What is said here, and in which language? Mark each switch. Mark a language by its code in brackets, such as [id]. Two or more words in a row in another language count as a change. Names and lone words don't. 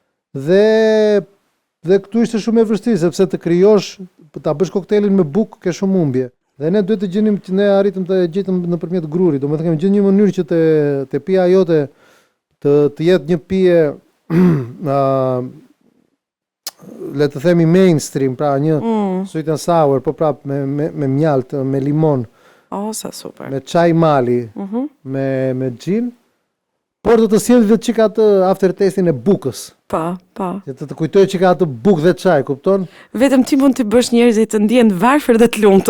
[sq] Dhe këtu ishte shumë e vështirë sepse të krijosh, ta bësh koktelin me bukë ke shumë humbje. Dhe ne duhet të gjenim që ne arritëm të gjetëm nëpërmjet grurit, domethënë kemi gjetur një mënyrë që të pija jote të jetë një pije le të themi mainstream, pra një [en] sweet and sour, [sq] po prap me mjalt, me limon. Sa super. Me çaj mali, me gin. Por do të sjellë vetë çika atë aftertastin e bukës. Pa. Që të kujtoj çika atë bukë dhe çaj, kupton? Vetëm ti mund të bësh njerëzit të ndjen varfër dhe të lumtur.